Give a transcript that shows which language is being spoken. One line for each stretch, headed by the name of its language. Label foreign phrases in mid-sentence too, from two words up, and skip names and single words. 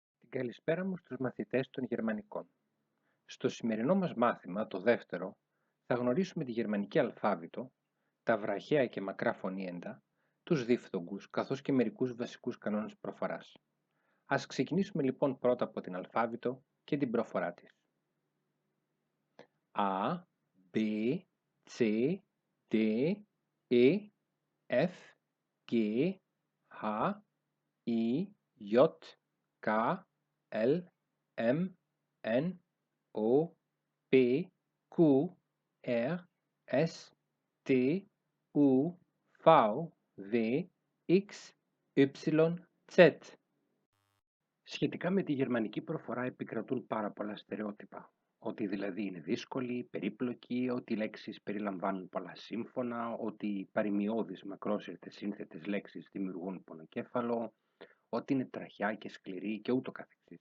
Greek: Καλησπέρα μου στους μαθητές των γερμανικών. Στο σημερινό μας μάθημα, το δεύτερο, θα γνωρίσουμε τη γερμανική αλφάβητο, τα βραχαία και μακρά φωνήεντα, τους διφθογγούς, καθώς και μερικούς βασικούς κανόνες προφοράς. Ας ξεκινήσουμε λοιπόν πρώτα από την αλφάβητο και την προφορά της.
German: A, B, C, D, E, F, G, H, I, J, K, L, M, N, O, P, Q, R, S, T, U, V, W, X, Y, Z.
Greek: Σχετικά με τη γερμανική προφορά επικρατούν πάρα πολλά στερεότυπα. Ότι δηλαδή είναι δύσκολη, περίπλοκη, ότι οι λέξεις περιλαμβάνουν πολλά σύμφωνα, ότι οι παροιμιώδεις μακρόσυρτες σύνθετες λέξεις δημιουργούν πονοκέφαλο, ότι είναι τραχιά και σκληρή και ούτω καθεξής.